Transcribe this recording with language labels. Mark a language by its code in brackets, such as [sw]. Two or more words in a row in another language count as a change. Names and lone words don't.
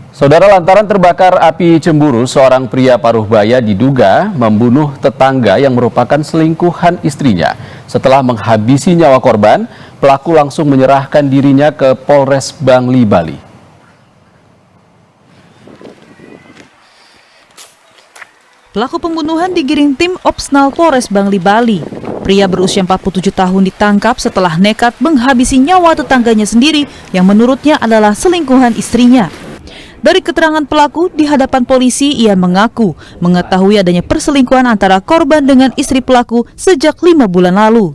[id] Saudara, lantaran terbakar api cemburu, seorang pria Paruhbaya diduga membunuh tetangga yang merupakan selingkuhan istrinya. Setelah menghabisi nyawa korban, pelaku langsung menyerahkan dirinya ke Polres Bangli, Bali. Pelaku pembunuhan digiring tim Opsnal Polres Bangli, Bali. Pria berusia 47 tahun ditangkap setelah nekat menghabisi nyawa tetangganya sendiri yang menurutnya adalah selingkuhan istrinya. Dari keterangan pelaku di hadapan polisi, ia mengaku mengetahui adanya perselingkuhan antara korban dengan istri pelaku sejak 5 bulan lalu.